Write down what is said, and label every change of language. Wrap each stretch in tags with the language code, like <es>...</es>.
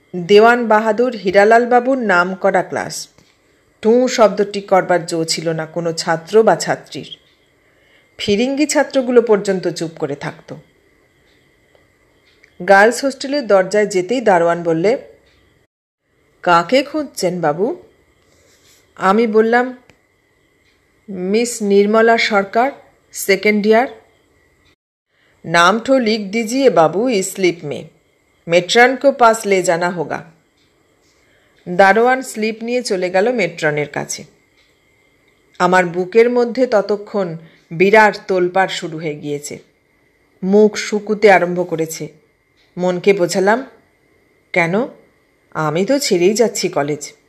<bn>দেওয়ান বাহাদুর হীরালাল বাবুর নাম করা ক্লাস। টুঁ শব্দটি করবার জো ছিল না কোনো ছাত্র বা ছাত্রীর। ফিরিঙ্গি ছাত্রগুলো পর্যন্ত চুপ করে থাকত। গার্লস হোস্টেলের দরজায় যেতেই দারোয়ান বললে, কাকে খুঁজছেন বাবু? আমি বললাম, मिस निर्मला सरकार,</bn> <en>Second year.</en> <hi>नाम तो लिख दीजिए बाबू इस स्लिप में, मेट्रन को पास ले जाना होगा।</hi> <bn>दारोয়ান স্লিপ নিয়ে চলে গেল মেট্রনের কাছে। আমার বুকের মধ্যে ততক্ষণ বিরাট তোলপাড় শুরু হয়ে গিয়েছে। মুখ শুকুতে আরম্ভ করেছে। মনকে বোঝালাম, কেন, আমি তো ছেড়েই যাচ্ছি কলেজ।</bn>